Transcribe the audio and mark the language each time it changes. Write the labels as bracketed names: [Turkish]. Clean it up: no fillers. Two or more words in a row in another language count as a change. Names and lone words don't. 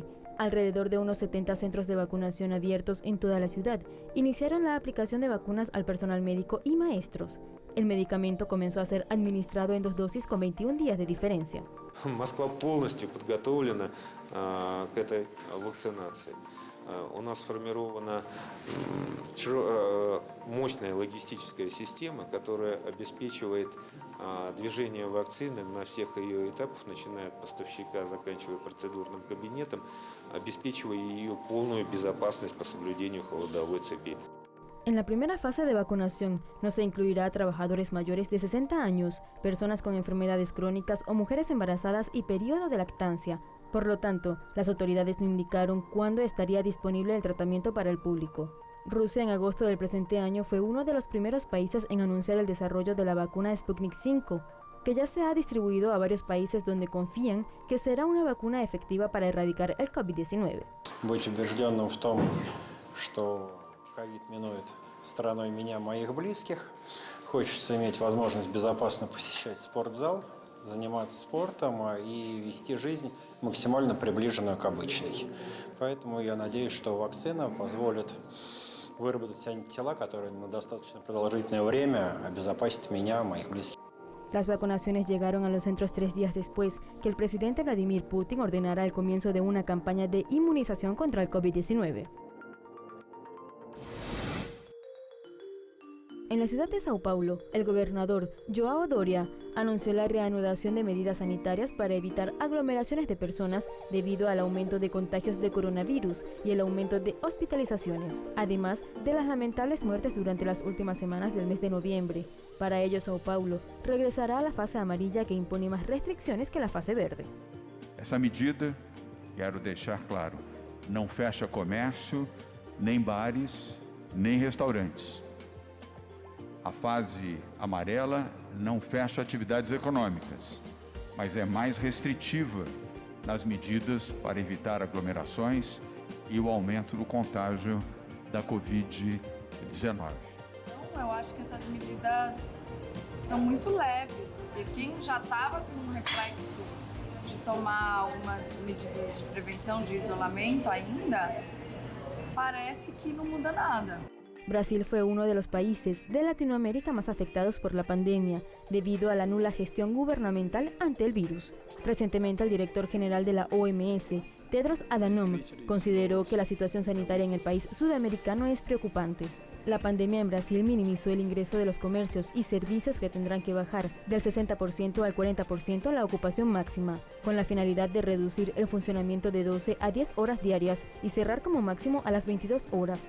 [Spanish] Alrededor de unos 70 centros de vacunación abiertos en toda la ciudad iniciaron la aplicación de vacunas al personal médico y maestros. El medicamento comenzó a ser administrado en 2 dosis con 21 días de diferencia. [Russian] Москва полностью подготовлена к этой вакцинации. У нас сформирована мощная логистическая система, которая обеспечивает движение вакцины на всех ее этапах, начиная от поставщика, заканчивая процедурным кабинетом, обеспечивая ее полную безопасность по соблюдению холодовой цепи. [Spanish] En la primera fase de vacunación no se incluirá a trabajadores mayores de 60 años, personas con enfermedades crónicas o mujeres embarazadas y periodo de lactancia. Por lo tanto, las autoridades no indicaron cuándo estaría disponible el tratamiento para el público. Rusia en agosto del presente año fue uno de los primeros países en anunciar el desarrollo de la vacuna Sputnik V, que ya se ha distribuido a varios países donde confían que será una vacuna efectiva para erradicar el COVID-19. [Russian] Быть убежденным в том, что ковид минует страной меня, моих близких. Хочется иметь возможность безопасно посещать спортзал, заниматься спортом и вести жизнь максимально приближенную к обычной. Поэтому я надеюсь, что вакцина позволит выработать антитела, которые на достаточно продолжительное время обезопасят меня, моих близких. [Spanish] Las vacunaciones llegaron a los centros 3 días después que el presidente Vladimir Putin ordenara el comienzo de una campaña de inmunización contra el COVID-19. En la ciudad de Sao Paulo, el gobernador João Doria anunció la reanudación de medidas sanitarias para evitar aglomeraciones de personas debido al aumento de contagios de coronavirus y el aumento de hospitalizaciones, además de las lamentables muertes durante las últimas semanas del mes de noviembre. Para ello, Sao Paulo regresará a la fase amarilla que impone más restricciones que la fase verde. [Portuguese] Essa medida, quero deixar claro, não fecha comércio, nem bares, nem restaurantes. A fase amarela não fecha atividades econômicas, mas é mais restritiva nas medidas para evitar aglomerações e o aumento do contágio da Covid-19. Eu acho que essas medidas são muito leves, porque quem já estava com um reflexo de tomar algumas medidas de prevenção, de isolamento ainda, parece que não muda nada. [Spanish] Brasil fue uno de los países de Latinoamérica más afectados por la pandemia, debido a la nula gestión gubernamental ante el virus. Recientemente, el director general de la OMS, Tedros Adhanom, consideró que la situación sanitaria en el país sudamericano es preocupante. La pandemia en Brasil minimizó el ingreso de los comercios y servicios que tendrán que bajar del 60% al 40% la ocupación máxima, con la finalidad de reducir el funcionamiento de 12 a 10 horas diarias y cerrar como máximo a las 22 horas.